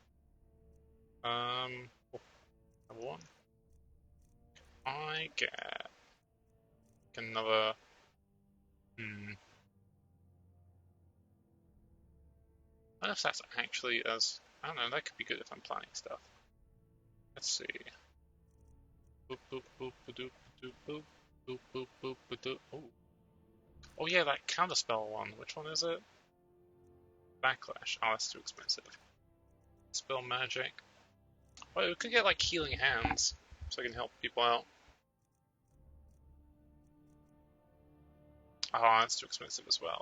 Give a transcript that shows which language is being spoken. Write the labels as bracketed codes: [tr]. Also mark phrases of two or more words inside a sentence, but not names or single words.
[en] Number one. I get another. I don't know if that's actually as. I don't know, that could be good if I'm planning stuff. Let's see. Boop, boop, boop, ba-doop, ba-doop, boop. Boop, boop, boop, ba-doop. Oh. Oh yeah, that counterspell one. Which one is it? Backlash. Oh, that's too expensive. Spell magic. Well, we could get like healing hands, so I can help people out. Oh, that's too expensive as well.